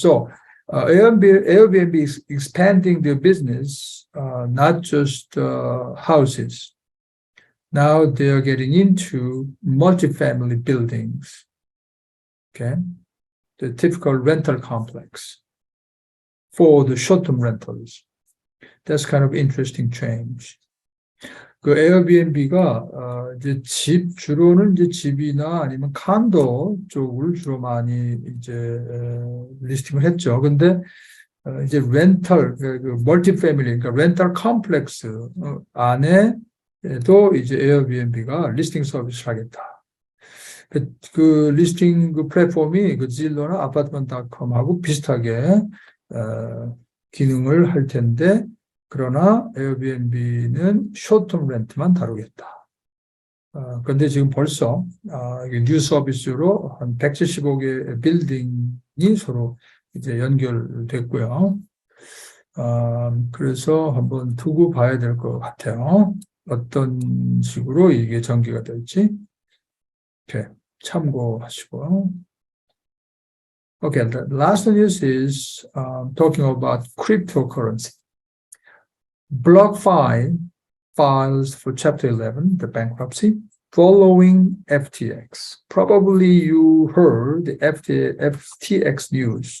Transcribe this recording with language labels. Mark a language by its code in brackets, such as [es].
[en] So Airbnb is expanding their business, not just houses. Now they are getting into multifamily buildings, okay? The typical rental complex for the short-term rentals. That's kind of interesting change. [ko] 그 에어비앤비가 이제 주로는 이제 집이나 아니면 칸도 쪽을 주로 많이 이제 리스팅을 했죠. 근데 이제 렌털, 멀티패밀리, 그러니까 렌털 컴플렉스 안에도 이제 에어비앤비가 리스팅 서비스를 하겠다. 그 리스팅 그 플랫폼이 그 질로나 아파트먼트닷컴하고 비슷하게 기능을 할 텐데, 그러나 에어비앤비는 쇼텀 렌트만 다루겠다. 그런데 지금 벌써 뉴 서비스로 한 175개 빌딩이 서로 이제 연결됐고요. 그래서 한번 두고 봐야 될 것 같아요. 어떤 식으로 이게 전개가 될지. 이렇게 참고하시고요. [en] Okay, the last news is talking about cryptocurrency. BlockFi files for Chapter 11, the bankruptcy, following FTX. Probably you heard the FTX news.